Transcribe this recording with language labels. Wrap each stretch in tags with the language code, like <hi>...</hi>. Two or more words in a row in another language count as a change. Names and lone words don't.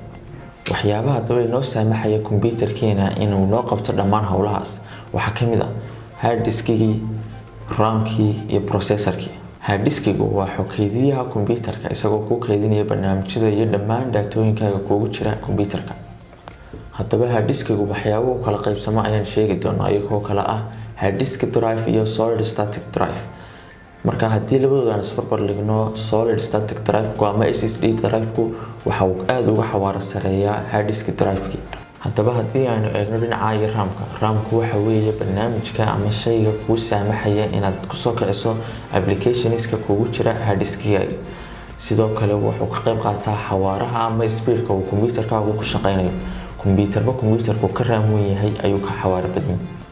<so>waxyaabaha haddaba inoo saamaxaya computerkeena inuu noo qabto dhammaan howlahaas waxaa ka mid ah</so> <en>hard disk-</en> <so>gii, RAM-kii iyo processor-kii.</so> <en>hard disk-</en> <so>gu waa xogeydiyaha computerka isagoo ku kaydinaya barnaamijyada iyo dhammaan daatooyinkaaga kugu jira computerka. haddaba</so> <en>hard disk-</en> <so>gu waxyaabo u kala qaybsamo ayaan sheegi doonaa iyagoo kala ah</so> <en>hard disk drive</en> <so>iyo</so> <en>solid state drive.</en> <so>marka haddii labadooda aan isbarbar dhigno,</so> <en>solid state drive-</en> <so>ku ama</so> <en>SSD drive-</en> <so>ku waxa uu aad uga xawaaro sareeyaa</so> <en>hard disk drive-</en> <so>kii. haddaba haddii aynu eegno dhinaca RAM-ku waxa weeye barnaamijka ama shayga kuu saamaxaya inaad kusoo kiciso applicationska kugu jira</so> <en>hard disk-</en> <so>gaaga. sidoo kale wuxuu ka qayb qaataa xawaaraha ama speed-ka uu computerkaagu ku shaqeynayo. computerku ka RAM weyn yahay ayuu ka xawaaro badan yahay.</so>